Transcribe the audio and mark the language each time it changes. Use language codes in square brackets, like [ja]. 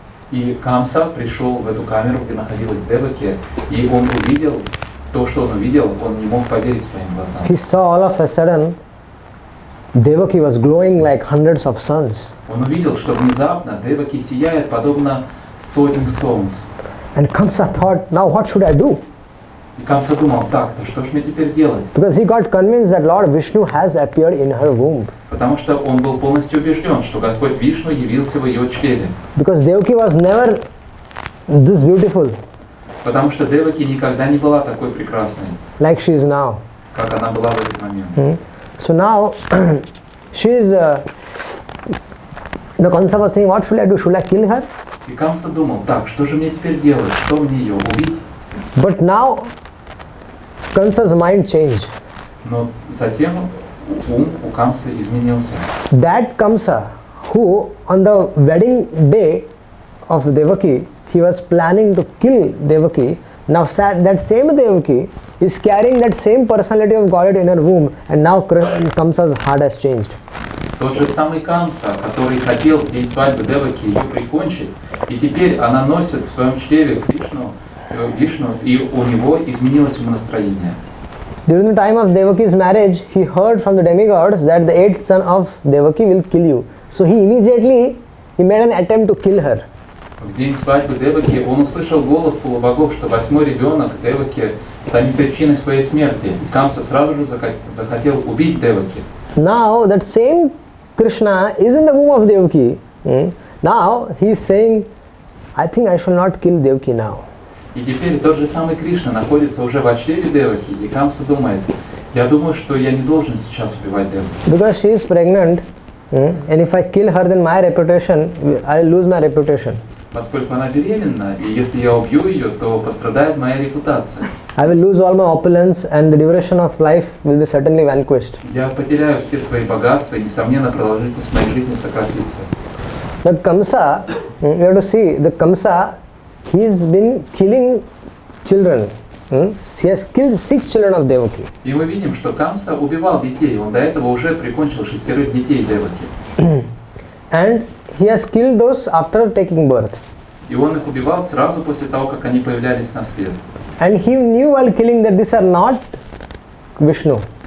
[ru] И Камса пришел в эту камеру, где находилась Деваки, и он увидел то, что он увидел, он не мог поверить своим глазам. [en] He saw all of a sudden Devaki was glowing like hundreds of suns. [ru] Он увидел, что внезапно Деваки сияет подобно сотням солнц. [en] And Kamsa thought, now what should I do? [ru] И Камса думал: так, ну что ж мне теперь делать? [en] Because he got convinced that Lord Vishnu has appeared in her womb. [ru] Потому что он был полностью убежден, что Господь Вишну явился в ее чреве. [en] Because Devaki was never this beautiful. [ru] Потому что Деваки никогда не была такой прекрасной, [en] Like she is now. [ru] как она была в этот момент. [en] So now she is. The Kamsa was thinking, what should I do? Should I kill her? [ru] И Камса думал: так, что же мне теперь делать? Что мне ее убить? [en] But now Kamsa's mind changed. [ru] Но затем ум у Камсы изменился. [en] That Kamsa, who on the wedding day of Devaki, he was planning to kill Devaki, now that same Devaki is carrying that same personality of Godhead in her womb, and now Kamsa's heart has changed. [ru] Тот же самый Камса, который хотел в день свадьбы Деваки ее прикончить, и теперь она носит в своем чреве Вишну, и у него изменилось умонастроение. [en] During the time of Devaki's marriage, he heard from the demigods that the 8th son of Devaki will kill you. So he made an attempt to kill her. [ru] В день свадьбы Деваки он услышал голос полубогов, что 8-й ребенок Деваки станет причиной своей смерти. И Камса сразу же захотел убить Деваки. [en] Now that same Krishna is in the womb of Devaki. Now he is saying, I think I shall not kill Devaki now. [ru] И теперь тот же самый Кришна находится уже в чреве Деваки, и Камса думает: я думаю, что я не должен сейчас убивать Деваки. [en] Because she is pregnant, and if I kill her, then my reputation, I will lose my reputation. [ru] Поскольку она беременна, и если я убью ее, то пострадает моя репутация. [en] I will lose all my opulence, and the duration of life will be certainly vanquished. [ru] Я потеряю все свои богатства, и, несомненно, продолжительность моей жизни сократится. [en] But Kamsa, we have to see, the Kamsa, he's been killing children. He has killed 6 children of Devaki. [ru] И мы видим, что Камса убивал детей, он до этого уже прикончил 6 детей Деваки. [en] And he has killed those after taking birth. [ru] И он их убивал сразу после того, как они появлялись на свет. [en] And he knew while killing that these are not Vishnu.